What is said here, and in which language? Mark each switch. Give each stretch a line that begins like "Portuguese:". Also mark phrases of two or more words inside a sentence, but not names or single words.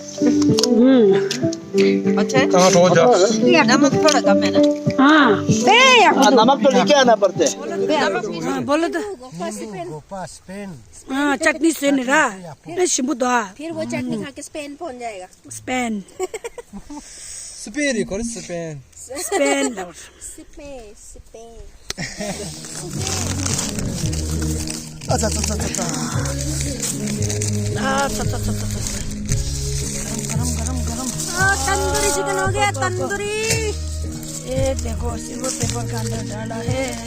Hindi: अच्छा है? नमक थोड़ा कम है ना। हाँ नमक तो लेके आना पड़ते है। बोलो तो हाँ चटनी से नहीं शिमु दो फिर वो चटनी खा के स्पेन पहुंच जाएगा। स्पेन
Korean: 스페인이 거리 스페인.
Hindi: स्पेन स्पेन अच्छा अच्छा अच्छा अच्छा गरम गरम। तंदूरी चिकन हो गया, तंदूरी। ये देखो
English: silver paper
Hindi: का अंदर डाला है।